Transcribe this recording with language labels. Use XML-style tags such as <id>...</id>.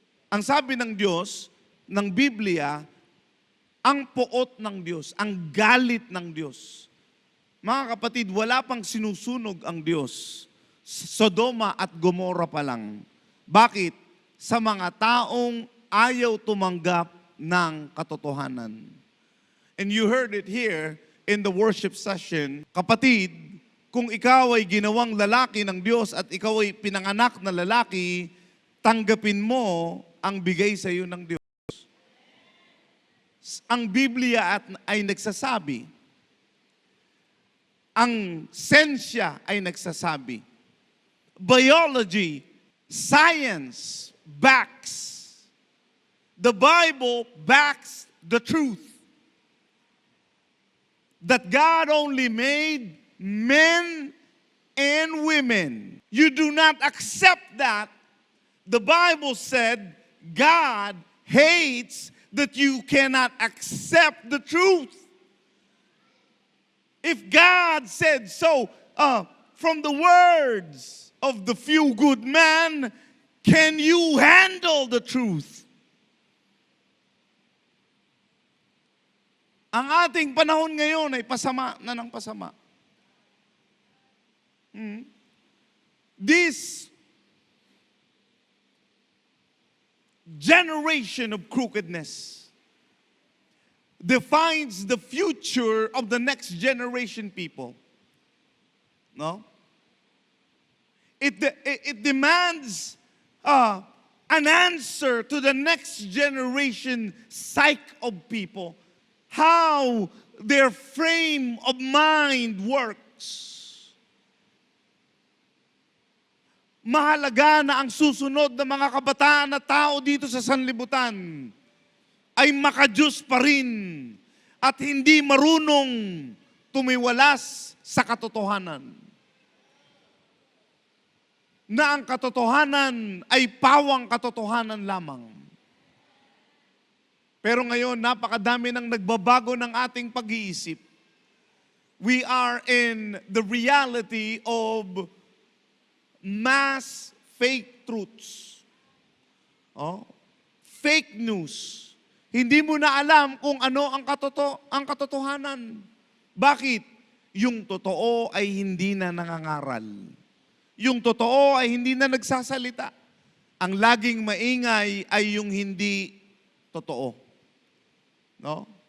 <tl>Ang sabi ng Diyos, ng Biblia, ang puot ng Diyos, ang galit ng Diyos. Mga kapatid, wala pang sinusunog ang Diyos. Sodoma at Gomora pa lang. Bakit? Sa mga taong ayaw tumanggap ng katotohanan.</tl> <en>And you heard it here in the worship session.</en> <tl>Kapatid, kung ikaw ay ginawang lalaki ng Diyos at ikaw ay pinanganak na lalaki, tanggapin mo ang bigay sa iyo ng Diyos. Ang Biblia ay nagsasabi,</tl> <en>ang sensya ay nagsasabi, biology, science backs, the Bible backs the truth that God only made men and women. You do not accept that. The Bible said God hates that you cannot accept the truth. If God said so from the words of the few good men, can you handle the truth?</en> <tl>Ang ating panahon ngayon ay pasama na ng pasama.</tl> <en>This generation of crookedness defines the future of the next generation people. No? It demands an answer to the next generation psyche of people. How their frame of mind works.</en> <tl>Mahalaga na ang susunod na mga kabataan na tao dito sa sanlibutan ay makadiyos pa rin at hindi marunong tumiwalas sa katotohanan. Na ang katotohanan ay pawang katotohanan lamang. Pero ngayon, napakadami ng nagbabago ng ating pag-iisip.</tl> <en>We are in the reality of mass fake truths. Fake news.</en> <tl>Hindi mo na alam kung ano ang katotohanan. Bakit? Yung totoo ay hindi na nangangaral. Yung totoo ay hindi na nagsasalita. Ang laging maingay ay yung hindi totoo. No?</tl>